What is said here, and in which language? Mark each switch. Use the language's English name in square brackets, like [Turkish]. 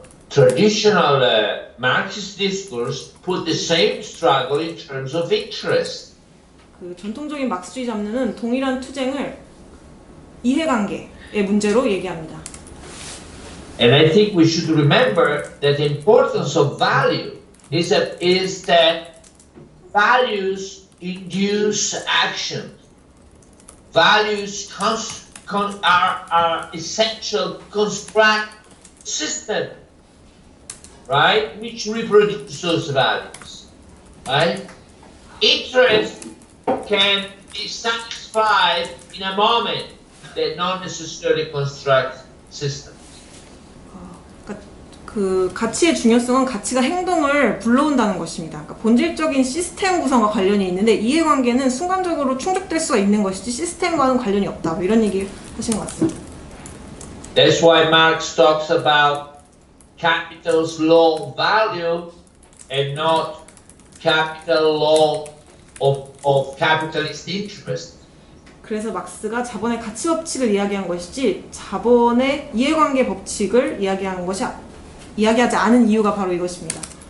[English] Traditional Marxist discourse put the same struggle in terms of interest. [Korean] 그 전통적인 막스주의 잡느는 동일한 투쟁을 이해관계의 문제로 얘기합니다. [English] And I think we should remember that the importance of value is that values induce action. Values are essential to construct system, right? Which reproduce those values, right? Interest can be satisfied in a moment that not necessarily construct systems. [Korean] 그러니까 그 가치의 중요성은 가치가 행동을 불러온다는 것입니다. 그러니까 본질적인 시스템 구성과 관련이 있는데 이해관계는 순간적으로 충족될 수가 있는 것이지 시스템과는 관련이 없다. 뭐 이런 얘기 하신 것 같습니다. [English] That's why Marx talks about capital's long value and not capital law of capitalist interest. [Korean] 그래서 막스가 자본의 가치 법칙을 이야기한 것이지 자본의 이해관계 법칙을 이야기하지 않은 이유가 바로 이것입니다.